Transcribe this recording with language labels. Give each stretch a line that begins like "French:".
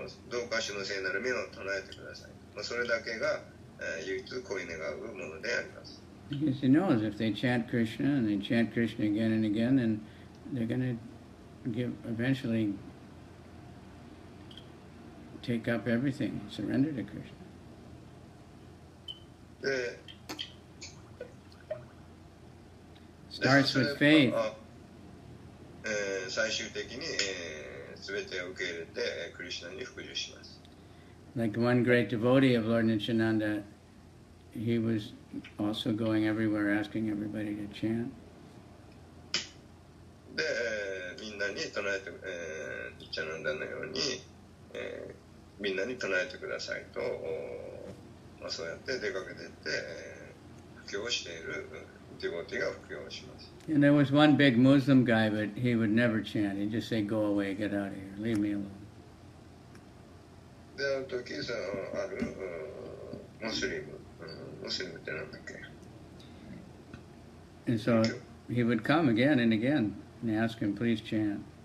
Japanese: どうか主の聖なる名を唱えてください。それだけが唯一恋願うものであります。
English: Because he knows if they chant Krishna and they chant Krishna again and again, then they're going to eventually take up everything, surrender to Krishna.
Japanese: で、
English: Starts with faith.
Japanese: 最終的に全てを受け入れてクリシュナに服従します。
English: Like one great devotee of Lord Nityananda, he was also going everywhere asking everybody to chant.
Japanese: で、みんなに唱えて、ニッチャナンダのように、みんなに唱えてくださいと、そうやって出かけていって、布教をしているディボティが布教をします。
English: And there was one big Muslim guy, but he would never chant. He'd just say, "Go away, get out of here, leave me alone."
Japanese: で、ある時、あるムスリムってなんだっけ?
English: And so he would come again and again and ask him, "Please chant."